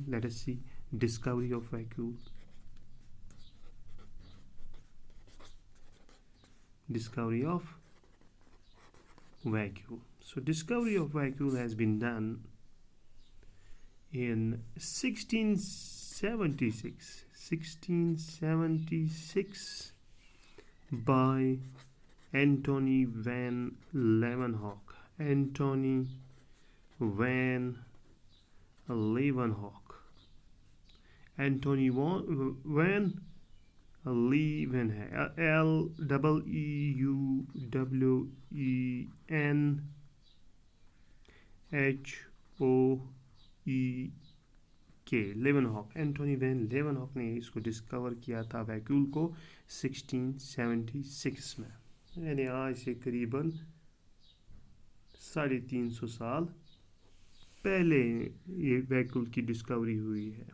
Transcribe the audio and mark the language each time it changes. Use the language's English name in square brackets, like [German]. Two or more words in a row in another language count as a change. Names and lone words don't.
[English] Let us see. Discovery of vacuole. Discovery of vacuole. So discovery of vacuole has been done in 1676 by Antony van Leeuwenhoek. Antony van Leeuwenhoek. [Hindi] Antony van लीवन है, LEEUWENHOEK, लेवनहॉक. एंटोनी वैन लेवनहॉक ने इसको डिस्कवर किया था वैक्यूल को 1676 में, यानी आज से करीबन 350 साल पहले ये वैक्यूल की डिस्कवरी हुई है.